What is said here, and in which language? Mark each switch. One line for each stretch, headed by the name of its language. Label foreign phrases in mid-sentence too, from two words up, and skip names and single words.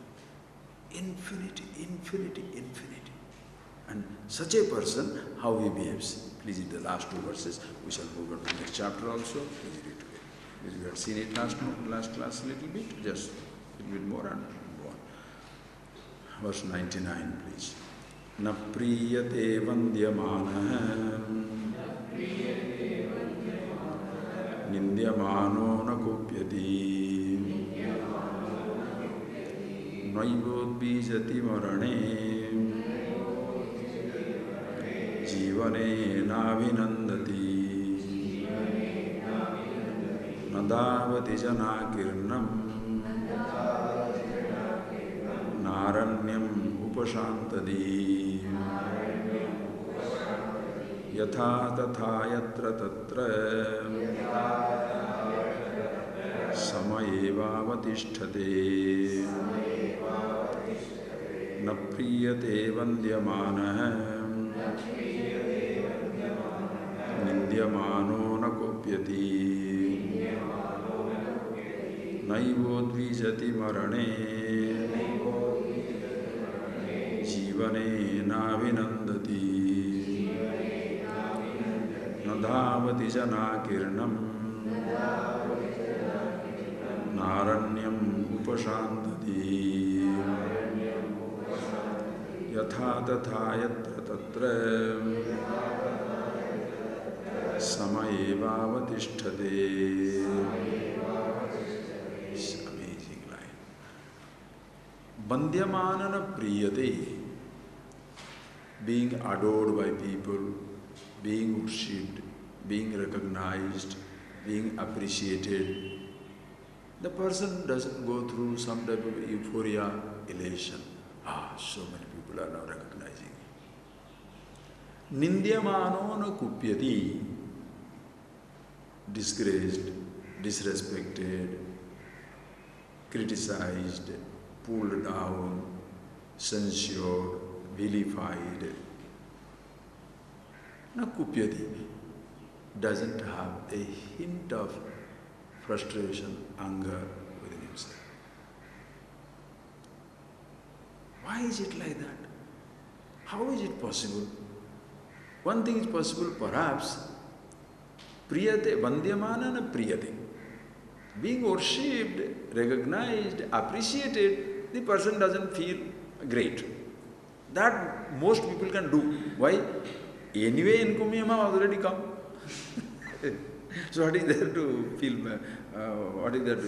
English: Infinity, infinity, infinity. And such a person, how he behaves. Please read the last two verses. We shall move on to the next chapter also. Please read today. Because we had seen it last class a little bit, just a little bit more and go on. Verse 99, please.
Sanskrit: न प्रियते वन्द्यमान निन्द्यमानो न कोप्यति नैवोद्बिजति मरणे जीवने नविनन्दति नदवति जनाकीर्णम् नारण्यम् उपशान्तदि यथा तथा यत्र तत्र समयेव वतिष्ठते न प्रियते वन्द्यमान निन्द्यमानो न कोप्यति नैवोद्विजति मरणे जीवने नविनन्दति नधावति जनाकीर्णम् नारण्यम् उपशान्तति यथा तथा यत्र तत्र समयेव वतिष्ठते.
English: It's an amazing line.
Sanskrit: बन्ध्यमानन प्रियते,
English: being adored by people, being worshipped, being recognized, being appreciated. The person doesn't go through some type of euphoria, elation. So many people are now recognizing me.
Sanskrit: निन्द्यमानो न कुप्यति,
English: disgraced, disrespected, criticized, pulled down, censured, vilified.
Sanskrit: न कुप्यति
English: doesn't have a hint of frustration, anger within himself. Why is it like that? How is it possible? One thing is possible, perhaps,
Sanskrit: प्रियते, वन्द्यमान न प्रियते.
English: Being worshipped, recognized, appreciated, the person doesn't feel great. That most people can do. Why? Anyway, encomium has already come. So what is there to feel? What is there to?